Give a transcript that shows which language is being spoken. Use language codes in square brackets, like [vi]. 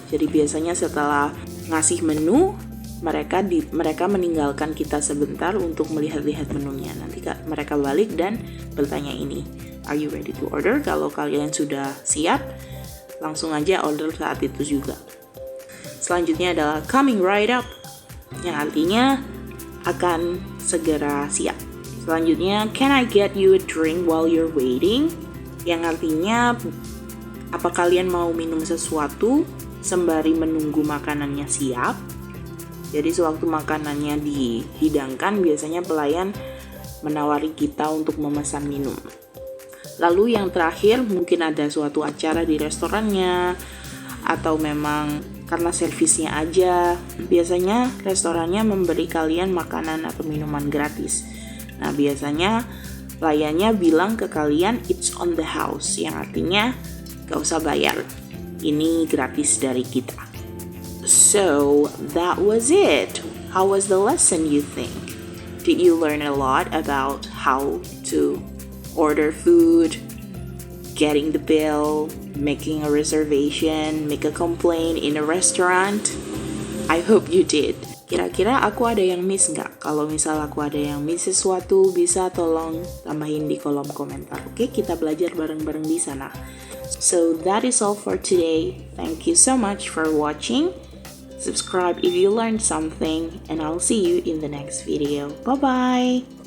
[id] Jadi biasanya setelah ngasih menu, mereka meninggalkan kita sebentar untuk melihat-lihat menunya. Nanti mereka balik dan bertanya ini, [en] are you ready to order? [id] Kalau kalian sudah siap, langsung aja order saat itu juga. Selanjutnya adalah [en] coming right up, [id] yang artinya akan segera siap. Selanjutnya, [en] can I get you a drink while you're waiting? [id] Yang artinya, apa kalian mau minum sesuatu sembari menunggu makanannya siap? Jadi sewaktu makanannya dihidangkan, biasanya pelayan menawari kita untuk memesan minum. Lalu yang terakhir, mungkin ada suatu acara di restorannya, atau memang karena servisnya aja. Biasanya restorannya memberi kalian makanan atau minuman gratis. Nah biasanya pelayannya bilang ke kalian, [en] it's on the house, [id] yang artinya gak usah bayar, ini gratis dari kita. [en] So, that was it. How was the lesson, you think? Did you learn a lot about how to order food, getting the bill, making a reservation, make a complaint in a restaurant? I hope you did. [id] Kira-kira aku ada yang miss nggak? Kalau misal aku ada yang miss sesuatu, bisa tolong tambahin di kolom komentar. Oke, kita belajar bareng-bareng di sana. [en] So, that is all for today. Thank you so much for watching. Subscribe if you learned something, and I'll see you in the next video. Bye-bye!